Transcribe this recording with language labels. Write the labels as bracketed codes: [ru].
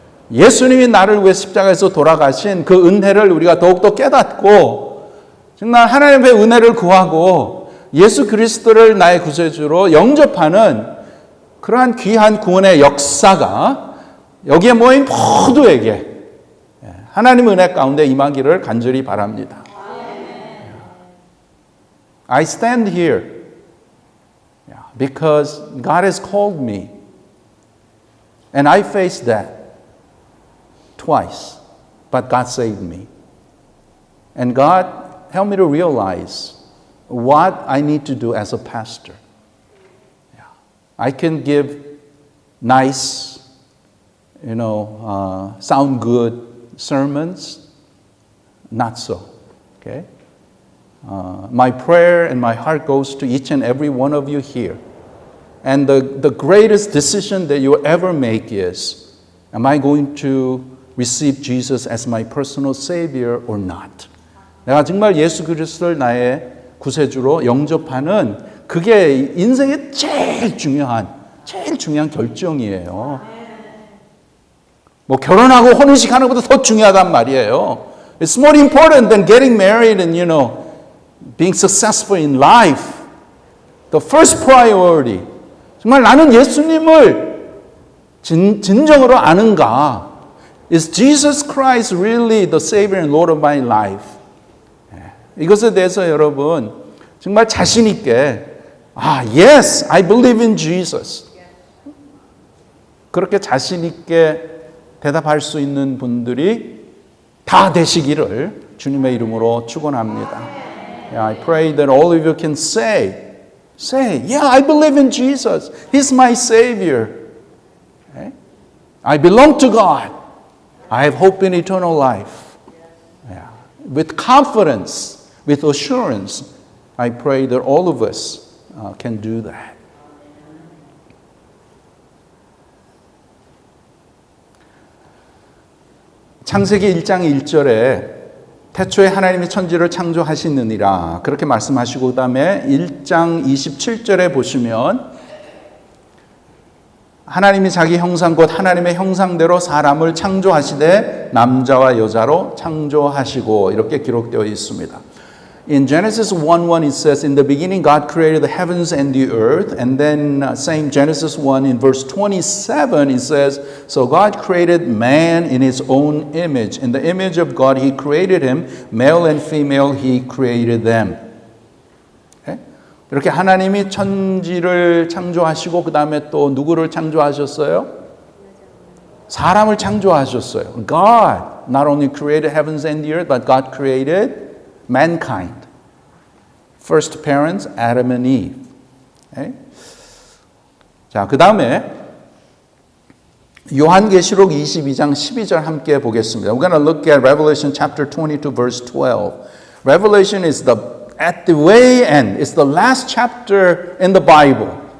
[ko] 예수님이 나를 위해 십자가에서 돌아가신 그 은혜를 우리가 더욱더 깨닫고 정말 하나님의 은혜를 구하고 예수 그리스도를 나의 구세주로 영접하는 그러한 귀한 구원의 역사가 여기에 모인 모두에게 하나님의 은혜 가운데 임하기를 간절히 바랍니다. [en] I stand here because God has called me and I faced that twice, but God saved me. And God helped me to realize what I need to do as a pastor. I can give nice, sound good sermons, not so. Okay? My prayer and my heart goes to each and every one of you here. And the greatest decision that you will ever make is, am I going to receive Jesus as my personal Savior or not? [ko] 내가 정말 예수 그리스도를 나의 구세주로 영접하는 그게 인생의 제일 중요한 결정이에요. 뭐 결혼하고 혼인식 하는 것보다 더 중요하단 말이에요. [en] It's more important than getting married and being successful in life. The first priority. [ko] 정말 나는 예수님을 진정으로 아는가? [en] Is Jesus Christ really the Savior and Lord of my life? [ko] 이것에 대해서 여러분 정말 자신 있게 [en] yes, I believe in Jesus. [ko] 그렇게 자신 있게 대답할 수 있는 분들이 다 되시기를 주님의 이름으로 축원합니다. [en] I pray that all of you can say, yeah, I believe in Jesus. He's my Savior. I belong to God. I have hope in eternal life. With confidence, with assurance, I pray that all of us can do that. [ko] 창세기 1장 1절에 태초에 하나님이 천지를 창조하시느니라 그렇게 말씀하시고 그다음에 1장 27절에 보시면 하나님이 자기 형상 곧 하나님의 형상대로 사람을 창조하시되 남자와 여자로 창조하시고 이렇게 기록되어 있습니다. [en] In Genesis 1:1 it says, in the beginning God created the heavens and the earth. And then same Genesis 1 in verse 27 it says, so God created man in his own image. In the image of God he created him. Male and female he created them. Okay? [ko] 이렇게 하나님이 천지를 창조하시고 그 다음에 또 누구를 창조하셨어요? 사람을 창조하셨어요. [en] God not only created heavens and the earth, but God created mankind. First parents, Adam and Eve. Okay? [ko] 자, 그 다음에 요한계시록 22장 12절 함께 보겠습니다. [en] We're going to look at Revelation chapter 22 verse 12. Revelation is at the way end. It's the last chapter in the Bible.